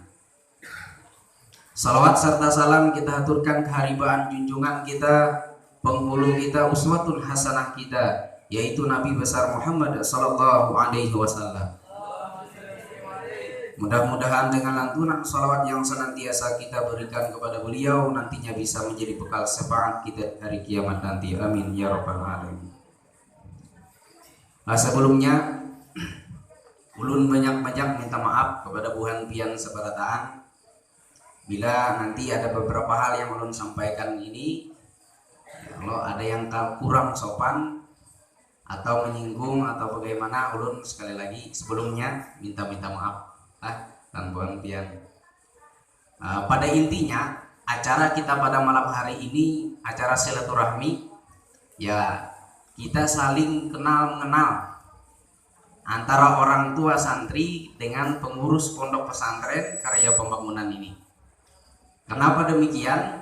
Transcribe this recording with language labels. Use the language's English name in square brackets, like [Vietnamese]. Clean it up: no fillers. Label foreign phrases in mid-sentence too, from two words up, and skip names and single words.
[Indonesian] Salawat serta salam kita haturkan keharibaan junjungan kita, penghulu kita, [Arabic] أسوة حسنة [Indonesian] kita, yaitu Nabi besar Muhammad [Arabic] صلى الله عليه وسلم. [Indonesian] Mudah-mudahan dengan lantunan salawat yang senantiasa kita berikan kepada beliau nantinya bisa menjadi bekal syafaat kita hari kiamat nanti, [Arabic] آمين يا رب العالمين. [Banjar] Sebelumnya ulun banyak-banyak minta maaf kepada buhan pian sebarataan bila nanti ada beberapa hal yang ulun sampaikan ini, kalau ada yang kurang sopan atau menyinggung atau bagaimana, ulun sekali lagi sebelumnya minta maaf dan buhan pian. [Indonesian] Pada intinya acara kita pada malam hari ini acara silaturahmi, ya kita saling kenal mengenal antara orang tua santri dengan pengurus Pondok Pesantren Karya Pembangunan ini. Kenapa demikian?